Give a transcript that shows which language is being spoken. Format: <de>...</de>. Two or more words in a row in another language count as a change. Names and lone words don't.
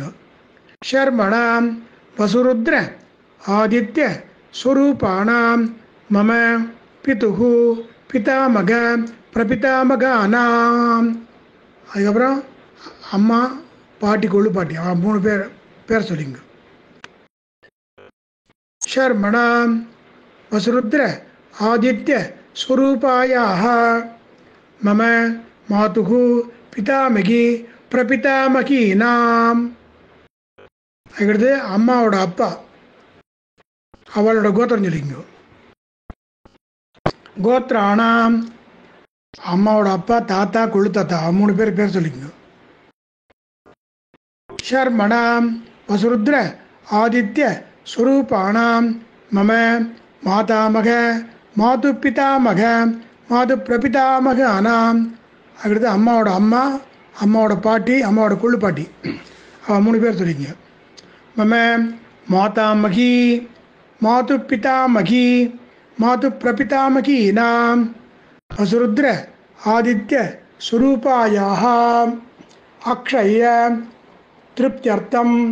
<sa>शर्मणां वसुरुद्र आदित्य स्वरूपाणां मम पितुः पितामह प्रपितामहानाम्.</sa> <ta>அதுக்கப்புறம் அம்மா பாட்டி கொழு பாட்டி அவள் 3 பேர் சொல்லிங்க.</ta> <sa>शर्मणां वसुरुद्र आदित्य स्वरूपायाः मम मातुः पितामही प्रपितामकीनाम.</sa> <ta>அதுக்கடுத்து அம்மாவோட அப்பா அவளோட கோத்திரம் சொல்லிங்க. கோத்ராணாம் அம்மாவோட அப்பா தாத்தா கொழு தாத்தா 3 பேர் சொல்லிங்க.</ta> <sa>शर्मणां वसुरुद्र आदित्य स्वरूपाणां मम मातामह मातुपितामह मातु प्रपितामகானாம்.</sa> <ta>அதுக்கடுத்து அம்மாவோட அம்மா அம்மாவோட பாட்டி, அம்மாவோட கொள்ளு பாட்டி, அவள் 3 பேர் சொல்லிங்க.</ta> <sa>मम मातामही मातुः पितामही मातुः प्रपितामही नाम् वसुरुद्र आदित्य स्वरूपायाः अक्षय तृप्त्यर्थम्</sa>